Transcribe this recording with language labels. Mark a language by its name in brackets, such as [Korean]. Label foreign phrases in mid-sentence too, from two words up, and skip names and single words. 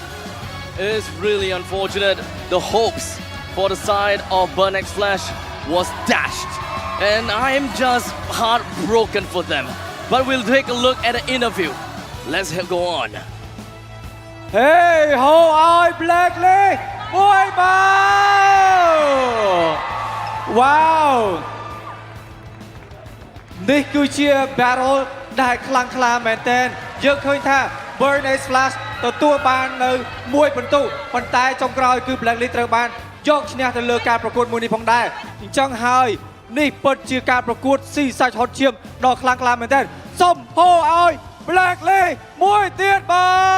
[English] It is really unfortunate. The hopes for the side of Burn X Flash was dashed. And I am just heartbroken for them. But we'll take a look at the interview. Let's go on. Hey, how are Blacklist? Boy, wow! [Khmer] នេះគឺជា battle ដែលខ្លាំងក្លាមែនទែនយើងឃើញថា Burn X Flash ទទួលបាននៅ1ពិន្ទុប៉ុន្តែចុងក្រោយគឺ Blacklist ត្រូវបានយកឈ្នះទៅលើការប្រកួតមួយនេះផងដែរអញ្ចឹងហើយនេះពិតជាការប្រកួតស៊ីសាច់ហត់ឈាមដ៏ខ្លាំងក្លាមែនទែនសូមហៅឲ្យ Blacklist មួយទៀតបាទ